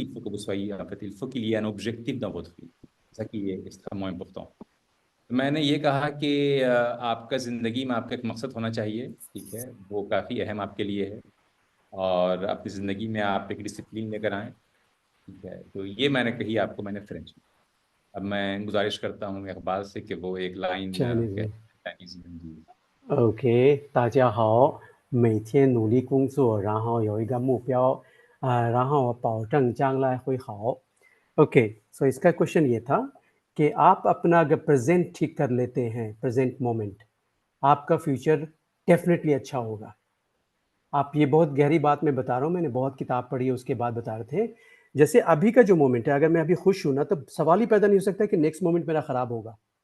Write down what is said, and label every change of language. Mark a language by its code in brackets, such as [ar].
[fr] Il faut que vous soyez, en fait, il faut qu'il y ait un objectif dans votre vie. C'est ça qui est extrêmement important. [hi] मैंने ये कहा कि आपका ज़िंदगी में आपका एक मकसद होना चाहिए, ठीक है, वो काफ़ी अहम आपके लिए है, और अपनी ज़िंदगी में आप एक डिसिप्लिन लेकर आएँ, ठीक है। तो ये मैंने कही आपको, मैंने फ्रेंच में। अब मैं गुजारिश करता हूँ इकबाल से कि वो एक लाइन चाइनीज़ में। [zh] OK， 大家好，每天努力工作，然后有一个目标，然后保证将来会好。 [hi] OK， so इसका क्वेश्चन ये था कि आप अपना अगर प्रेजेंट ठीक कर लेते हैं, प्रेजेंट मोमेंट, आपका फ्यूचर डेफिनेटली अच्छा होगा। आप ये बहुत गहरी बात मैं बता रहा हूँ, मैंने बहुत किताब पढ़ी है उसके बाद बता रहे थे। जैसे अभी का जो मोमेंट है, अगर मैं अभी खुश हूँ ना, तो सवाल ही पैदा नहीं हो सकता कि नेक्स्ट मोमेंट मेरा ख़राब होगा।